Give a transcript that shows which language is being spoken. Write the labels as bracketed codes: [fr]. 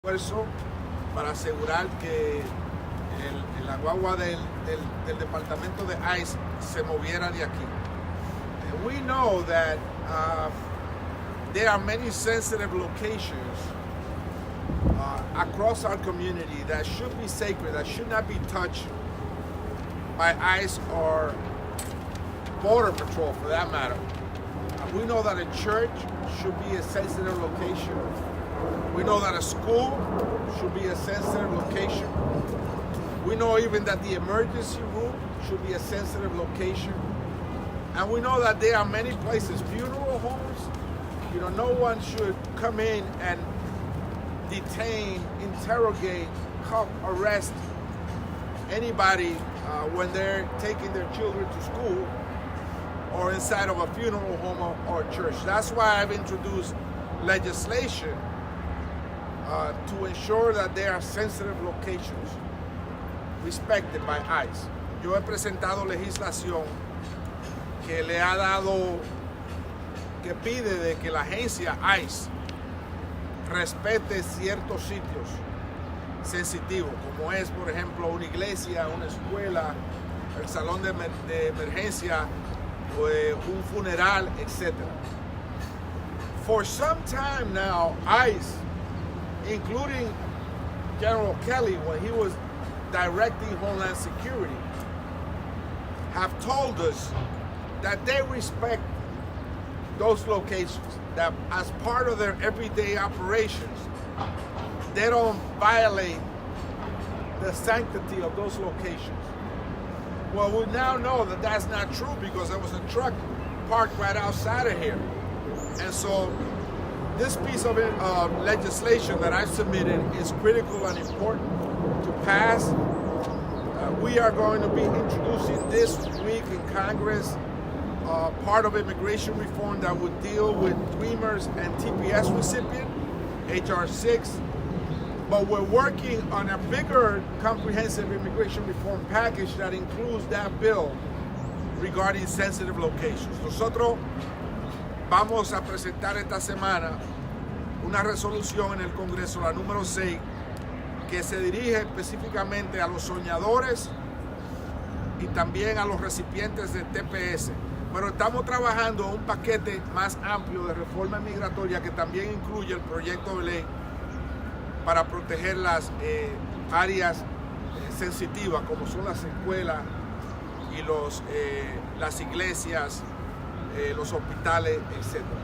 [es] esfuerzo para asegurar que la guagua del departamento de ICE se moviera de aquí. [en] And we know that there are many sensitive locations across our community that should be sacred, that should not be touched by ICE or Border Patrol for that matter. We know that a church should be a sensitive location. We know that a school should be a sensitive location. We know even that the emergency room should be a sensitive location. And we know that there are many places, funeral homes, no one should come in and detain, interrogate, cuff, arrest anybody when they're taking their children to school or inside of a funeral home or church. That's why I've introduced legislation to ensure that there are sensitive locations respected by ICE. [es] Yo he presentado legislación que le ha dado, que pide de que la agencia ICE respete ciertos sitios sensitivos, como es, por ejemplo, una iglesia, una escuela, el salón de emergencia, un funeral, etc. [en] For some time now, ICE, including General Kelly when he was directing Homeland Security, have told us that they respect those locations, that as part of their everyday operations, they don't violate the sanctity of those locations. Well, we now know that that's not true because there was a truck parked right outside of here. And so this piece of legislation that I submitted is critical and important to pass. We are going to be introducing this week in Congress part of immigration reform that would deal with Dreamers and TPS recipient, H.R. 6. But we're working on a bigger comprehensive immigration reform package that includes that bill regarding sensitive locations. [es] Nosotros vamos a presentar esta semana una resolución en el Congreso, la número 6, que se dirige específicamente a los soñadores y también a los recipientes de TPS. Pero estamos trabajando un paquete más amplio de reforma migratoria que también incluye el proyecto de ley para proteger las áreas sensitivas como son las escuelas y las iglesias, los hospitales, etc.